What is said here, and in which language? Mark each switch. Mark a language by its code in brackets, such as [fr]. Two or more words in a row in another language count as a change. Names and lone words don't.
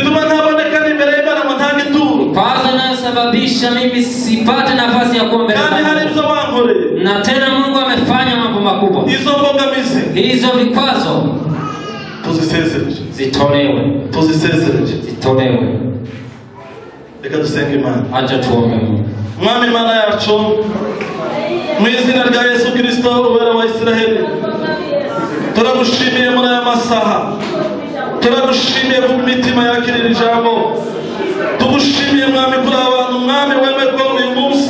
[sw] Kwanza inayosababisha mimi sipate nafasi ya kuomba. Na tena Mungu amefanya mambo makubwa. Hizo vikwazo zitolewe. Zitolewe. Acha tuombe Mungu. [rw] Mwami Mana yacu, mu izina rya Yesu Kristo ubera wa Israeli, turagushimiye muri aya masaha. Turagushimiye ku mitima yakirira ijambo. Tugushimiye Mwami kuri abantu Mwami wemerwa uyu munsi.